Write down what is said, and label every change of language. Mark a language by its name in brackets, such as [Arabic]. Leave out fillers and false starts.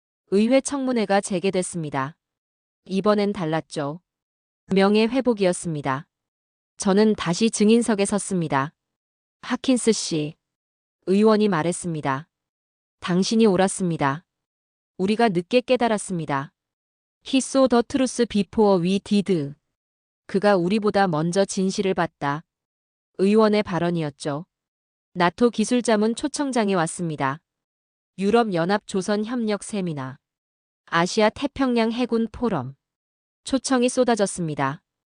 [Korean] 의회 청문회가 재개됐습니다. 이번엔 달랐죠. 명예회복이었습니다. 저는 다시 증인석에 섰습니다. 하킨스 씨. 의원이 말했습니다. 당신이 옳았습니다. 우리가 늦게 깨달았습니다. [English] He saw the truth before we did. [Korean] 그가 우리보다 먼저 진실을 봤다. 의원의 발언이었죠. 나토 기술자문 초청장이 왔습니다. 유럽연합 조선협력 세미나. 아시아 태평양 해군 포럼. 초청이 쏟아졌습니다.